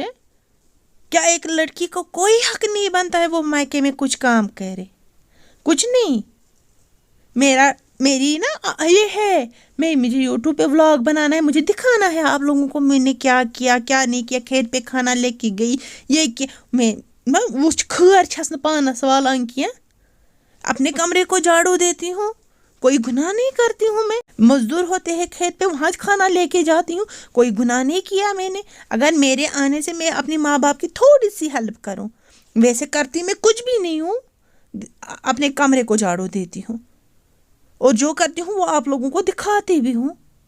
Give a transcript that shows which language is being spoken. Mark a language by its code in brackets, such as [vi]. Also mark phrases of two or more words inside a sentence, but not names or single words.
[hi] क्या एक लड़की को कोई हक नहीं बनता है वो मायके में कुछ काम करे? कुछ नहीं। मेरी ना ये है, मुझे यूट्यूब पे व्लॉग बनाना है, मुझे दिखाना है आप लोगों को मैंने क्या किया क्या नहीं किया, खेत पे खाना लेके गई, ये किया। मैं वो [ks] खर छस न पानस वालान [hi] किया, अपने कमरे को झाड़ू देती हूँ, कोई गुनाह नहीं करती हूँ। मैं मजदूर होते हैं खेत पे, वहाँ खाना लेके जाती हूँ, कोई गुनाह नहीं किया मैंने। अगर मेरे आने से मैं अपने माँ बाप की थोड़ी सी हेल्प करूँ, वैसे करती मैं कुछ भी नहीं हूँ, अपने कमरे को झाड़ू देती हूँ और जो करती हूँ वो आप लोगों को दिखाती भी हूँ।